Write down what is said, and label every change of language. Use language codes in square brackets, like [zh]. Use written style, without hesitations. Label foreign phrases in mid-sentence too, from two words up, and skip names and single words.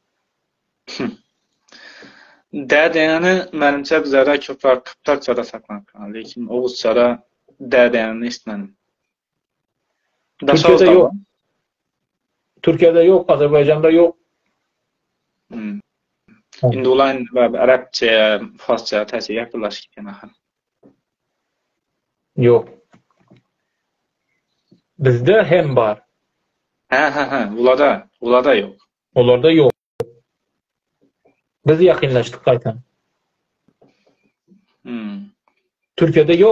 [uz] Da degani menimcha bizlarda ko'proq Qiptarchada saqlanib qolgan, lekin O'g'uzchada da deganini eshitmadim. [tr] Türkiye'de yok. Türkiye'de yok, Azerbaycan'da yok. [uz] Endi ular Arabcha, Forscha ta'sir yaqinlashib ketgan axir. [tr] Yok. Bizde hem var. [uz] Ha, ularda yok. [tr] Onlarda yok. Biz yakınlaştık kaytan. Türkiye'de yok.